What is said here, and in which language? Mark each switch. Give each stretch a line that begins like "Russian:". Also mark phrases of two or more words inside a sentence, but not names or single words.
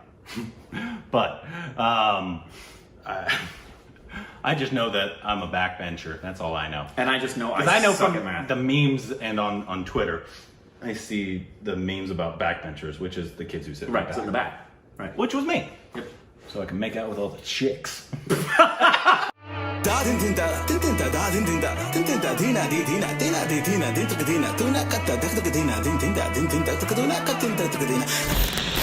English: But I just know that I'm a backbencher. That's all I know. And I just know I know suck from at math. the memes and on Twitter, I see the memes about backbenchers, which is the kids who sit Sit in the back. Right. Which was me. Yep. So I can make out with all the chicks. Da din din da din din da da din din da din din da dina di dina dina di dina din tuk dina tuna katta dak tuk dina din din da din din da tuk dina katta tuk dina.